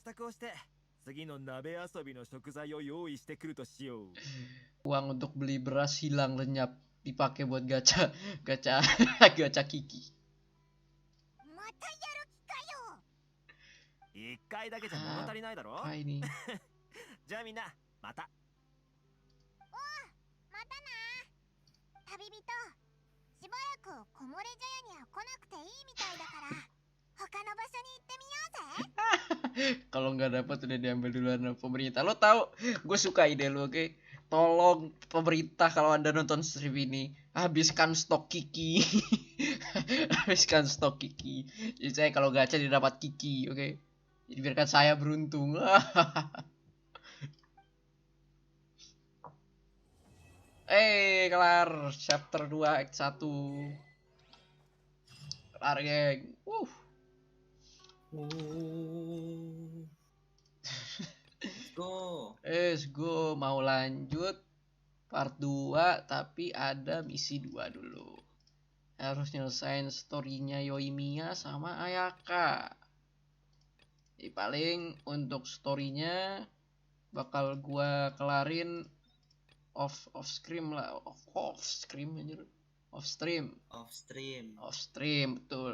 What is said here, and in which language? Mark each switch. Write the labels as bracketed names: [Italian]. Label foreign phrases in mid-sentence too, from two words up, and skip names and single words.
[Indonesian] Uang untuk beli beras hilang lenyap, dipakai buat gacha Kiki. Apa ini? [Japanese] じゃあみんなまた。またな。旅人、しばらく木漏れ茶屋には来なくていいみたいだから他の場所に行ってみようぜ。 [Indonesian] Kalau nggak dapat udah diambil duluan sama pemerintah. Lo tahu, gue suka ide lo, oke? Tolong pemerintah, kalau Anda nonton stream ini, habiskan stok Kiki. Habiskan stok Kiki. Jadi saya kalau gacha didapat Kiki, oke? Jadi biarkan saya beruntung. Kelar [English] chapter 2 act 1. [Indonesian] Kelar, geng. [English] Let's go. [Indonesian] Mau lanjut part 2, tapi ada misi 2 dulu. Harus nyelesain story-nya Yoimiya sama Ayaka. Jadi paling untuk story-nya bakal gua kelarin [English] off stream [Indonesian] lah, [English] off stream, [Indonesian] betul.